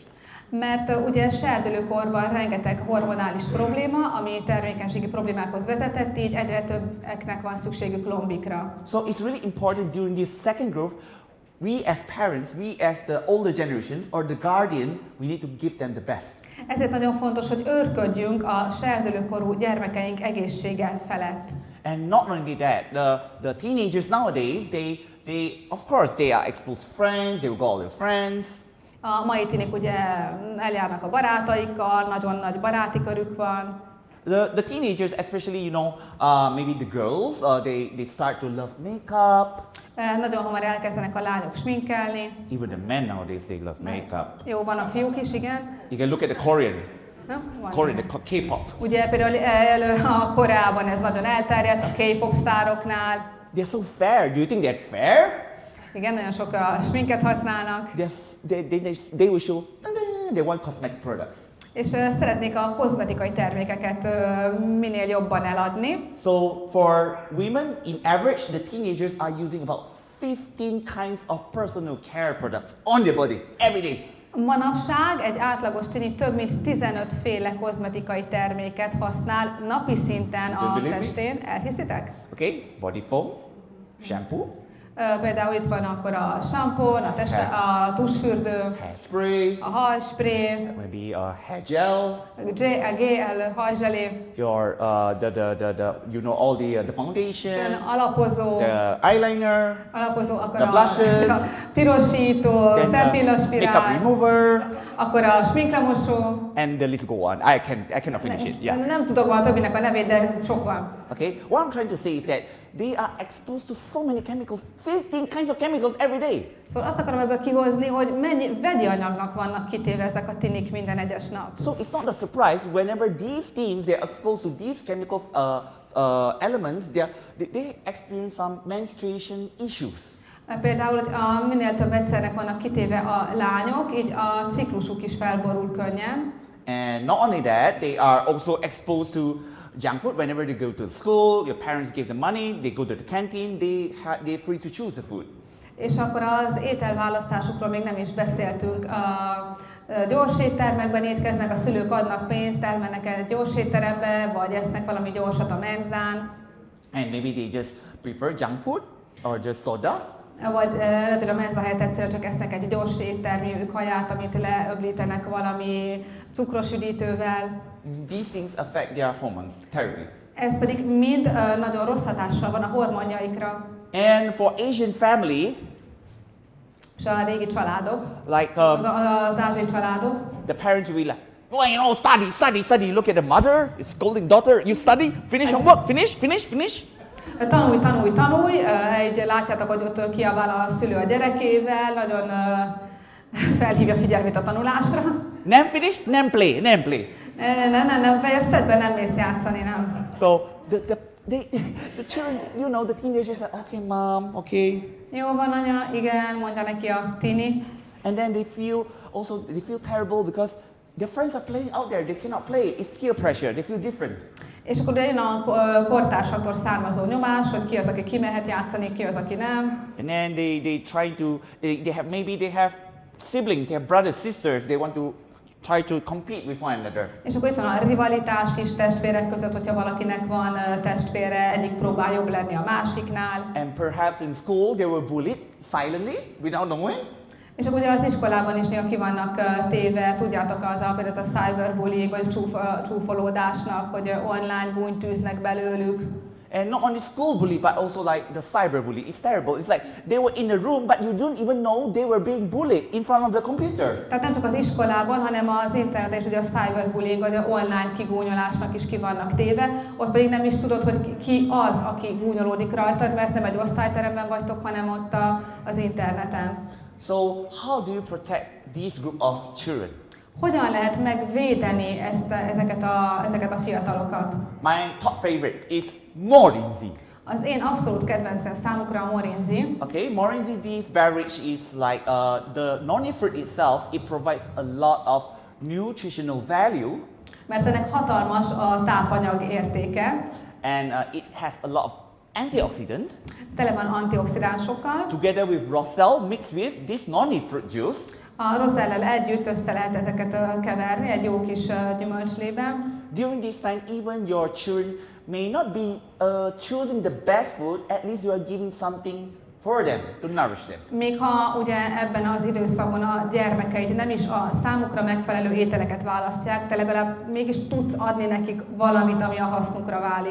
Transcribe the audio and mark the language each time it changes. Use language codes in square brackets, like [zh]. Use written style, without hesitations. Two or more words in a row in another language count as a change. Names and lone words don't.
[hu] Mert ugye serdülőkorban rengeteg hormonális probléma, ami termékenységi problémákhoz vezetett, így egyre többeknek van szükségük lombikra. [en] So it's really important during this second growth, we as parents, we as the older generations or the guardian, we need to give them the best. [hu] Ezért nagyon fontos, hogy őrködjünk a serdülőkorú gyermekeink egészsége felett. [en] And not only that, the teenagers nowadays, of course they are exposed to friends, they will go all their friends. [hu] A mai tinik ugye eljárnak a barátaikkal, nagyon nagy baráti körük van. [en] The teenagers, especially, maybe the girls, they start to love makeup. [hu] Nagyon hamar elkezdenek a lányok sminkelni. [en] Even the men nowadays, they love makeup. [hu] Jó, van a fiúk is, igen. [en] You can look at the Korean. Korean, the K-pop. [hu] Ugye például a Koreában ez nagyon elterjedt, a K-pop sztároknál. [en] They're so fair. Do you think they're fair? [hu] Igen, nagyon sok sminket használnak. [en] They will show they want cosmetic products. [hu] És szeretnék a kozmetikai termékeket minél jobban eladni. [en] So for women, in average, the teenagers are using about 15 kinds of personal care products on their body every day. [hu] Manapság egy átlagos tini több mint 15 féle kozmetikai terméket használ napi szinten a testén. Elhiszitek? [en] Okay, body foam, shampoo. [hu] Például itt van akkor a sampon, a tusfürdő, [en] hairspray, [hu] a hajspray, [en] maybe a hair gel, [hu] a gel, hajzselé, [en] your all the foundation, [hu] alapozó, [en] the eyeliner, [hu] akkor [en] the blushes, [hu] a pirosító, szempillaspirál, [en] makeup remover, [hu] akkor a sminklemosó. [en] And the list go on. I cannot finish it. Yeah. [hu] Nem tudok már többinek a nevét, de sok van. [en] Okay. What I'm trying to say is that they are exposed to so many chemicals, 15 kinds of chemicals every day. [hu] Szóval azt akarom ebből kihozni, hogy mennyi vegyi anyagnak vannak kitéve ezek a tinik minden egyes nap. [en] So it's not a surprise whenever these teens they're exposed to these chemical elements, they experience some menstruation issues. [hu] Például minél több vegyszernek vannak kitéve a lányok, így a ciklusuk is felborul könnyen. [en] And not only that, they are also exposed to junk food. Whenever they go to school, your parents give them money, they go to the canteen, they're free to choose the food. [hu] És akkor az ételválasztásukról még nem is beszéltünk. Gyors éttermekben étkeznek, a szülők adnak pénzt, elmennek egy gyors étterembe, vagy esznek valami gyorsat a menzán. [en] And maybe they just prefer junk food or just soda. [hu] Vagy lehet, hogy a menza helyett egyszerűen csak esznek egy gyors éttermi kaját, amit leöblítenek valami cukros üdítővel. [en] These things affect their hormones terribly. [hu] Ez pedig mind nagyon rossz hatással van a hormonjaikra. [en] And for Asian family, [hu] és a régi családok, [en] like [hu] az ázsiai családok, [en] the parents will be like, oh, study. Look at the mother, is scolding daughter, you study, finish homework, finish. [hu] Tanulj, így látjátok, hogy ott kiabál a szülő a gyerekével, nagyon felhívja figyelmét a tanulásra. Nem finish, nem play. Nem fejezted be, nem mész játszani, nem. [en] So the children, the teenagers are okay, mom, okay. [hu] Jó van, anya, igen, mondja neki a tini. [en] And then they feel terrible because their friends are playing out there, they cannot play. It's peer pressure, they feel different. [hu] És akkor jön a kortársaktól származó nyomás, hogy ki az, aki kimehet játszani, ki az, aki nem. [en] And then they have siblings, they have brothers, sisters, they want to try to compete with one another. [hu] És akkor itt van a rivalitás is testvérek között, hogyha valakinek van testvére, egyik próbál jobb lenni a másiknál. [en] And perhaps in school they were bullied silently without knowing. [hu] És akkor ugye az iskolában is néha ki vannak téve, tudjátok, például a cyberbullying, vagy csúfolódásnak, hogy online gúnyt tűznek belőlük. [en] And not only school bully, but also like the cyberbully. It's terrible. It's like they were in the room, but you don't even know they were being bullied in front of the computer. [hu] Tehát nem csak az iskolában, hanem az interneten is ugye a cyberbullying, vagy a online kigúnyolásnak is ki vannak téve. Ott pedig nem is tudod, hogy ki az, aki gúnyolódik rajtad, mert nem egy osztályteremben vagytok, hanem ott az interneten. [en] So how do you protect this group of children? [hu] Hogyan lehet megvédeni ezeket a fiatalokat? [en] My top favorite is Morinzi. [hu] Az én abszolút kedvencem számukra a Morinzi. [en] Okay, Morinzi, this beverage is like the noni fruit itself. It provides a lot of nutritional value. [hu] Mert ennek hatalmas a tápanyag értéke. [en] And it has a lot of antioxidant. [hu] Tele van antioxidánsokkal. [en] Together with Roselle mixed with this noni fruit juice. [hu] A Rosellel együtt össze lehet ezeket keverni egy jó kis gyümölcslében. [en] During this time, even your children may not be choosing the best food. At least you are giving something for them to nourish them. [hu] Még ha ugye ebben az időszakban a gyermekeid nem is a számukra megfelelő ételeket választják, te legalább mégis tudsz adni nekik valamit, ami a hasznukra válik.